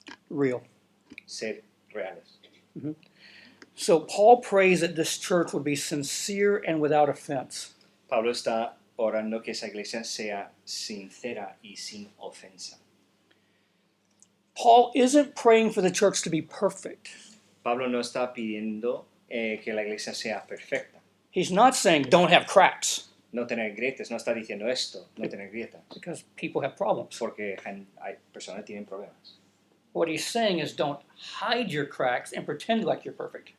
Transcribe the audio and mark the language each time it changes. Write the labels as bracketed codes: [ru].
[en] real. [es] ser reales. [en] So Paul prays that this church would be sincere and without offense. [es] Pablo está orando que esa iglesia sea sincera y sin ofensa. [en] Paul isn't praying for the church to be perfect. [es] Pablo no está pidiendo que la iglesia sea perfecta. [en] He's not saying don't have cracks, [es] No tener grietas, no está diciendo esto, no tener grietas. [en] because people have problems. [es] Porque hay personas que tienen problemas. [en] What he's saying is don't hide your cracks and pretend like you're perfect.